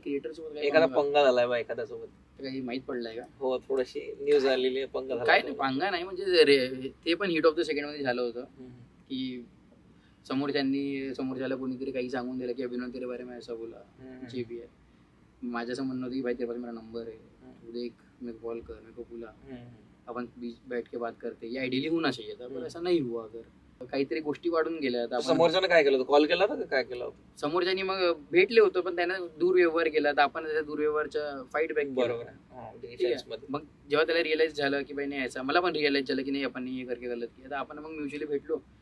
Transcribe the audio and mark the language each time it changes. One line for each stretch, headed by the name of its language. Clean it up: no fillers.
Marathi: Creator सोबत एखादा पंगा झालाय बा एखाद्या सोबत, काही माहित पडलाय का? हो, थोडीशी न्यूज आलेली आहे पंगा झाला. काय नाही, पंगा नाही म्हणजे ते पण हिट ऑफ द सेकंड मध्ये झालं होतं की समोरच्याला कोणीतरी काही सांगून दिलं की अभिनव
Hindi: तेरे बारे में ऐसा बोला,
Marathi: जे भी है. माझं असं म्हणणं होतं की
Hindi: भाई तेरे पास मेरा नंबर है, तू देख, मेरे को कॉल कर, मेरे को बोला, अपन बैठ के बात करते, ये आइडियली होना चाहिए था, पर ऐसा नहीं हुआ.
Marathi: अगर काहीतरी गोष्टी वाढून गेल्या. समोरच्याने काय केलं होतं? कॉल केला होता का काय केलं होतं? समोरच्यानी मग भेटले होतं पण त्यानं दुर्व्यवहार केला, तर आपण त्याच्या दुर्व्यवहारच्या फाईट बॅक. बरोबर. मग जेव्हा त्याला रिअलाइज झालं की बाई नाही यायचा, मला पण रिअलाइज झालं की नाही आपण हे
Hindi: करके गलत किया,
Marathi: तर आपण मग म्युच्युअली भेटलो